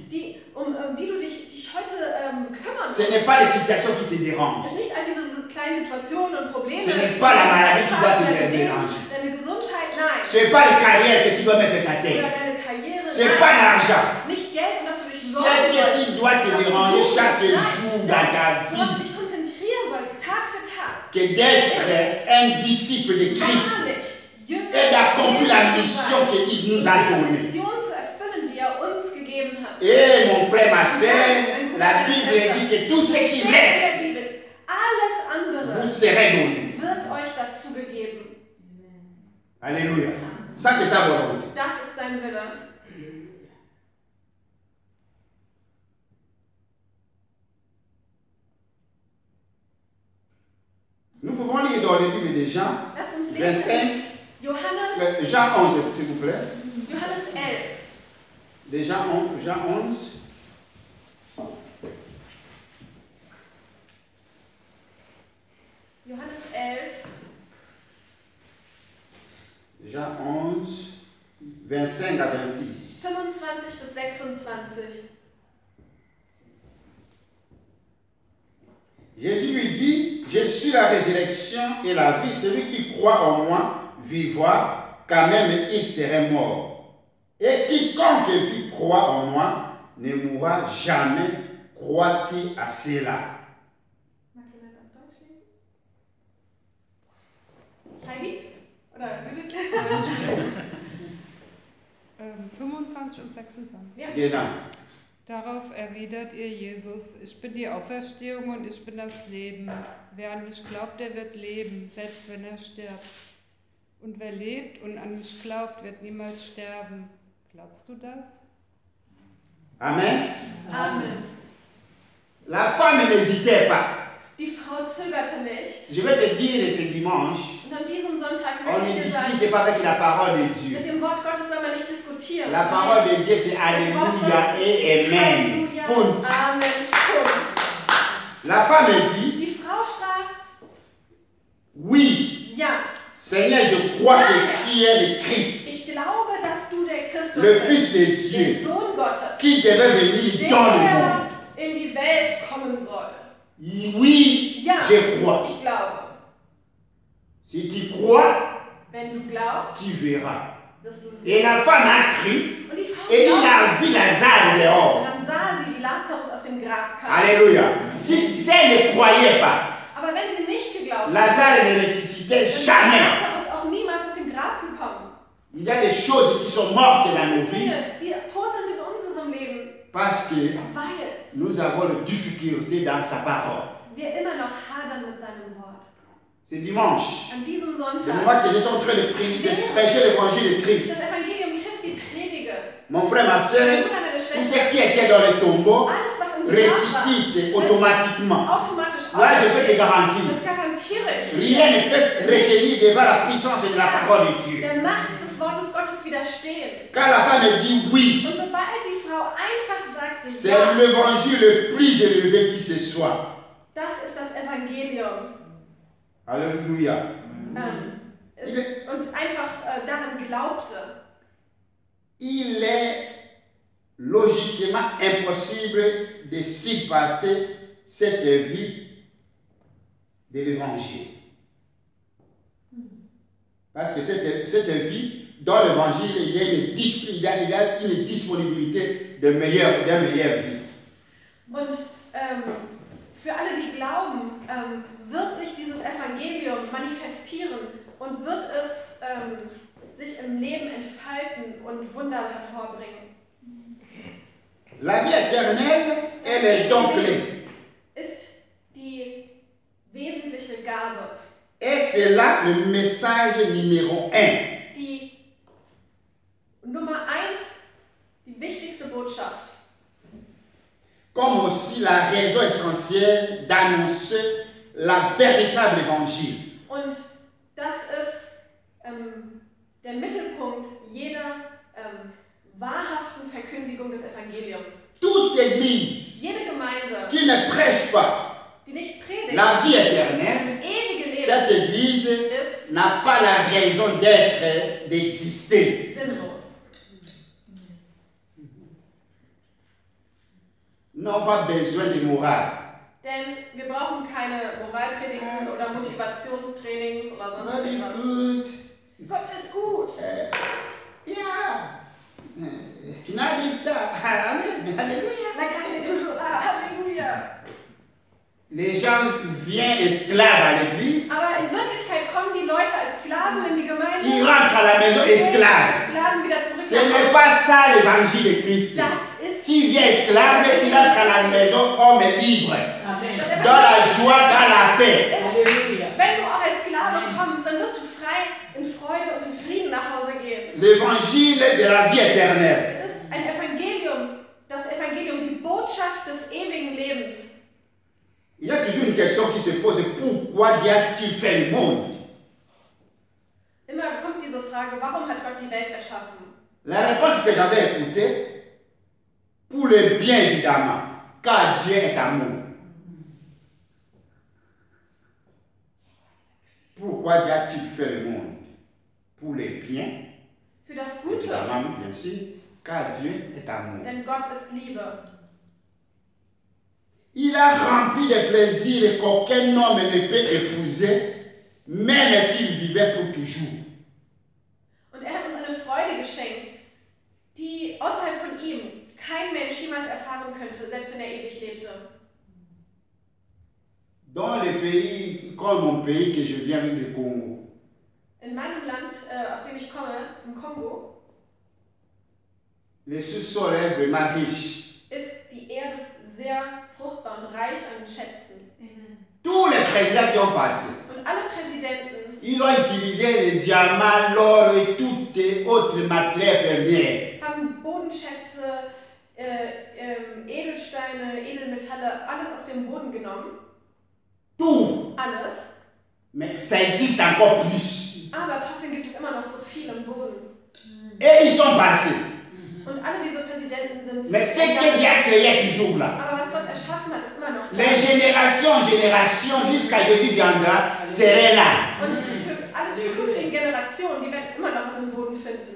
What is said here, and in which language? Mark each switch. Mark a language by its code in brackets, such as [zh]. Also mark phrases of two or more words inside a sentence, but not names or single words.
[de] um die du dich heute kümmern [fr] ce [de] musst, [fr] n'est pas les situations qui te dérangent. [de] ist nicht all diese kleinen Situationen und Probleme. [fr] Ce n'est pas la maladie qui doit te [de] dein Leben, [fr] déranger. [de] deine Gesundheit, nein. [fr] Ce n'est pas les carrières que tu dois mettre ta [de] Oder [fr] tête. [de] deine Karriere, [fr] Ce n'est pas [de] nein. [fr] l'argent. [de] Nicht Geld, um das du dich [fr] Ce [de] sorgen [fr] que [de] sollst. [fr] tu dois te déranger chaque jour dans ta [de] Worauf du [fr] vie, [de] dich konzentrieren sollst, Tag für Tag. [fr] que d'être un disciple de Christ [de] Wahrlich, Jünger [fr] et d'accomplir la [de] Jesu zu [fr] mission [de] sein. [fr] qu'il nous a [de] Diese [fr] donnée. [de] Mission zu erfüllen, die er uns gegeben hat. [fr] Et mon frère, ma soeur, la Bible dit que tout ce qui [de] Steht in [fr] reste [de] der Bibel, alles andere [fr] vous serez donné. [de] wird euch dazu gegeben. [fr] Alléluia. Ça, c'est sa volonté. [de] Das ist sein Wille. [fr] Nous pouvons lire dans le livre de Jean [de] Lasst uns [fr] 25, [de] lesen. Johannes, [fr] Jean 11, s'il vous plaît. [de] Johannes 11. [fr] De Jean 11. [de] Johannes 11, [fr] Jean 11, 25 à 26. [de] 25 bis 26. [fr] Jésus lui dit, je suis la résurrection et la vie. Celui qui croit en moi vivra, quand même il serait mort. Et quiconque vit croit en moi ne mourra jamais. Crois-tu à cela? [de] Mag jemand auf Deutsch lesen? Heidi? Oder Judith? 25 und 26. Ja. Genau. Darauf erwidert ihr Jesus, ich bin die Auferstehung und ich bin das Leben. Wer an mich glaubt, der wird leben, selbst wenn er stirbt. Und wer lebt und an mich glaubt, wird niemals sterben. Glaubst du das? Amen. Amen. [fr] La femme n'hésitait pas. [de] Die Frau zögerte nicht. [fr] Je vais te dire ce dimanche, [de] Und an diesem Sonntag [fr] on [de] möchte [fr] ne [de] ich dir sagen, [fr] discute pas avec la parole de Dieu. [de] mit dem Wort Gottes soll man nicht diskutieren. [fr] La parole de Dieu c'est Alléluia et Amen. [de] Halleluja, Punkt. Amen. Punkt. [fr] La femme dit, [de] Die Frau sprach, [fr] oui, [de] ja, [fr] Seigneur, je crois que tu es le Christ, [de] ich glaube, dass du der Christus [fr] le [de] bist, [fr] Fils de [de] der [fr] Dieu, [de] Sohn Gottes, [fr] qui devait venir dans le monde. [de] der in die Welt kommen soll. [fr] Oui, [de] Ja, [fr] je crois. [de] ich glaube. [fr] Si tu crois, [de] Wenn du glaubst, [fr] tu verras. [de] wirst du [fr] Et [de] sehen. [fr] la femme a crié, [de] Und die Frau [fr] et il [de] glaubte. [fr] a vu Lazare [de] Und [fr] dehors. [de] dann sah sie, wie Lazarus aus dem Grab kam. [fr] Alléluia. Si elle ne croyait pas, [de] Aber wenn sie nicht geglaubt hat, [fr] Lazare ne ressuscitait [de] dann ist [fr] jamais. [de] Lazarus auch niemals aus dem Grab gekommen. [fr] Il y a des choses qui sont mortes dans nos [de] Das sind [fr] vies [de] Dinge, die tot sind in unserem Leben, [fr] parce que [de] weil [fr] nous avons des difficultés dans sa parole. [de] wir immer noch hadern mit seinem Wort. [fr] C'est dimanche. [de] An diesem [fr] Le [de] Sonntag, [fr] moment que j'étais en train de prêcher l'évangile de [de] ich [fr] Christ, [de] das Evangelium Christi predige, [fr] mon frère, ma soeur, [de] Bruder, meine [fr] tout [de] Schwester, [fr] ce qui était dans le tombeau, [de] alles, was im [fr] ressuscite automatiquement. [de] automatisch [fr] Là, je peux te [de] aufersteht. [fr] garantir. [de] Das garantiere ich. [fr] Rien ne peut se retenir devant la puissance de la parole de Dieu. [de] Der Macht des Wortes Gottes widerstehen. [fr] Quand la femme dit oui, [de] Und sobald die Frau einfach sagte, [fr] c'est [de] ja, [fr] l'évangile le plus élevé qui se soit. [de] das ist das Evangelium. [fr] Alléluia. [de] Und einfach daran glaubte. [fr] Il est logiquement impossible de surpasser cette vie de l'évangile. Parce que cette vie, dans l'évangile, il y a une disponibilité d'un meilleur vie. [de] Und für alle, die glauben, wird sich dieses Evangelium manifestieren und wird es sich im Leben entfalten und Wunder hervorbringen. [fr] La vie éternelle, elle est donc clé. [de] Ist die wesentliche Gabe. [fr] Et c'est là le message numéro 1. [de] Die Nummer 1, die wichtigste Botschaft. [fr] Comme aussi la raison essentielle d'annoncer la véritable évangile. [de] Und das ist der Mittelpunkt jeder wahrhaften Verkündigung des Evangeliums. [fr] Toute église [de] Jede Gemeinde, [fr] qui ne prêche pas [de] die nicht predigt, [fr] la vie [de] das [fr] éternelle, [de] ewige [fr] cette [de] Leben [fr] église [de] ist [fr] n'a pas la raison d'être, d'exister. [de] sinnlos. [fr] N'ont pas besoin de morale. [de] Denn wir brauchen keine Moralpredigten oder Motivationstrainings oder sonst [en] God is [de] etwas. [en] good. [de] Gott ist gut. [en] Yeah. Finally, [fr] Amen. Alléluia. La grâce est toujours là. [de] Halleluja. [fr] Les gens viennent esclaves à l'église. [de] Aber in Wirklichkeit kommen die Leute als Sklaven in die Gemeinde. [fr] Ils rentrent à la maison esclaves. [de] Sklaven wieder zurück [fr] Ce [de] nach [fr] n'est [de] Hause. [fr] pas ça l'évangile de Christ. [de] Das ist [fr] Tu viens esclave, mais tu rentres à la maison homme libre. Amen. Dans la joie, dans la paix. [de] Halleluja. Wenn du auch als Sklave kommst, dann wirst du frei in Freude und in Frieden nach Hause gehen. [fr] L'évangile de la vie éternelle. [de] Es ist ein Evangelium, das Evangelium, die Botschaft des ewigen Lebens. [fr] Il y a toujours une question qui se pose, pourquoi Dieu a-t-il fait le monde? Immer kommt diese Frage, warum hat Gott die Welt erschaffen? La réponse que j'avais écoutée, pour le bien évidemment, car Dieu est amour. Pourquoi Dieu a-t-il fait le monde? Pour le bien, [de] Für das Gute, [fr] évidemment, bien sûr, car Dieu est amour. [de] denn Gott ist Liebe. [fr] Il a rempli de plaisirs qu'aucun homme ne peut épouser, même s'il vivait pour toujours. [de] Und er hat uns eine Freude geschenkt, die außerhalb von ihm kein Mensch jemals erfahren könnte, selbst wenn er ewig lebte. [fr] Dans le pays, comme mon pays que je viens du Congo, [de] In meinem Land, aus dem ich komme, im Kongo, [fr] le sous-sol est vraiment riche. [de] ist die Erde sehr fruchtbar und reich an Schätzen. [fr] Tous les présidents qui ont passé, [de] Und alle Präsidenten [fr] ils ont utilisé le diamant, l'or et toutes les autres matières premières. [de] haben Bodenschätze, Edelsteine, Edelmetalle, alles aus dem Boden genommen. [fr] Tout. [de] Alles. [fr] Mais ça existe encore plus. [de] Aber trotzdem gibt es immer noch so viel im Boden. [fr] Et ils sont passés. [de] Und alle diese Präsidenten sind. [fr] Mais ce que Dieu a créé est toujours là. [de] Aber was Gott erschaffen hat, ist immer noch da. [fr] Les générations en génération, jusqu'à Jésus viendra, seraient là. [de] Und für alle zukünftigen Generationen, die werden immer noch was im Boden finden.